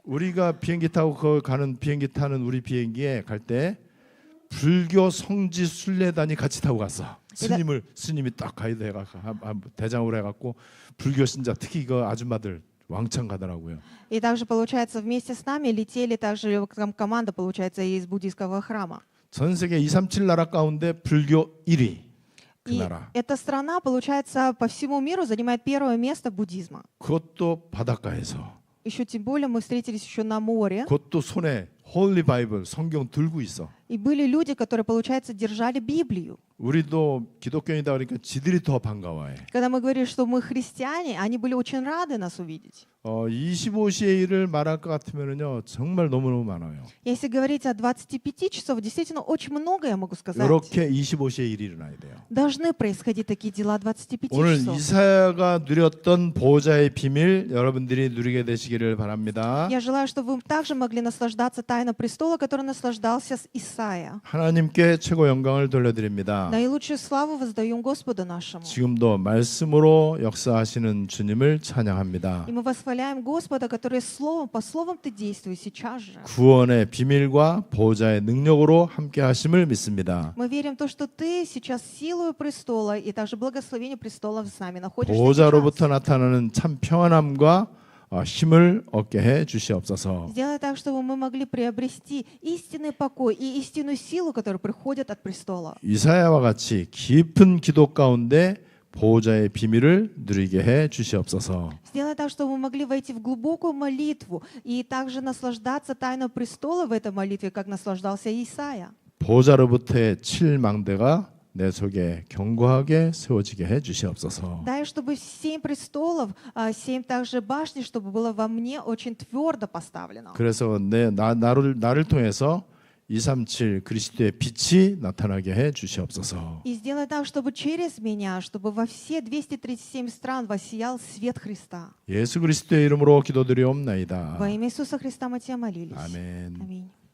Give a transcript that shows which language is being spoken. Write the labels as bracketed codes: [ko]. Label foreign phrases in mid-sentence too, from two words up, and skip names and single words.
[ko] 우리가 비행기 타고 비행기 타는 우리 비행기에 갈 때 불교 성지 순례단이 같이 타고 갔어. 스님이 딱 가이드 해갖고 대장으로 해갖고 불교 신자 특히 그 아줌마들 왕창 가더라고요. [ru] И также, получается, вместе с нами летели также команда, получается, из буддийского храма. [ko] 전 세계 237 나라 가운데 불교 1위 그 [ru] И [ko] 나라. [ru] эта страна, получается, по всему миру занимает первое место буддизма. [ko] 그것도 바닷가에서. [ru] Еще тем более мы встретились еще на море. [ko] 그것도 손에 [en] holy Bible [ko] 성경 들고 있어. [ru] И были люди, которые, получается, держали Библию. [ko] 우리도 기독교인이다 그러니까 지들이 더 반가워해. [ru] Когда мы говорили, что мы христиане, они были очень рады нас увидеть. [ko] 25시의 일을 말할 것 같으면요 정말 너무너무 많아요. [ru] Если говорить о 25 часов, действительно очень много я могу сказать. [ko] 이렇게 25시의 일이 일어나야 돼요. [ru] Должны происходить такие дела 25 [ko] 오늘 [ru] часов. [ko] 이사야가 누렸던 보호자의 비밀 여러분들이 누리게 되시기를 바랍니다. [ru] Я желаю, чтобы вы также могли наслаждаться тайной престола, который наслаждался Исаия. [ko] 하나님께 최고 영광을 돌려드립니다. [ru] Наилучшую славу воздаем Господу нашему. [ko] 지금도 말씀으로 역사하시는 주님을 찬양합니다. [ru] И мы восхваляем Господа, который по словам Ты действуешь сейчас же. [ko] 구원의 비밀과 보호자의 능력으로 함께 하심을 믿습니다. [ru] Мы верим в то, что Ты сейчас силою престола и также благословение престола с нами находишься [ko] 보호자로부터 [ru] сейчас. [ko] 나타나는 참 평안함과 힘을 얻게 해 주시옵소서. [ru] Сделай так, чтобы мы могли приобрести истинный покой и истинную силу, которая приходит от престола. [ko] 이사야와 같이 깊은 기도 가운데 보호자의 비밀을 누리게 해 주시옵소서. [ru] Сделай так, чтобы мы могли войти в глубокую молитву и также наслаждаться тайной престола в этой молитве, как наслаждался Исаия. [ko] 보호자로부터의 7망대가 내 속에 견고하게 세워지게 해 주시옵소서. [ru] Дай, чтобы 7 престолов, 7 также башни, чтобы было во мне очень твердо поставлено. [ko] 그래서 나를 통해서 237 그리스도의 빛이 나타나게 해 주시옵소서. [ru] И сделай так, чтобы через меня, чтобы во все 237 стран воссиял свет Христа. [ko] 예수 그리스도의 이름으로 기도드리옵나이다. [ru] Во имя Иисуса Христа мы Тебя молились. [ko] 아멘. [ru] Аминь.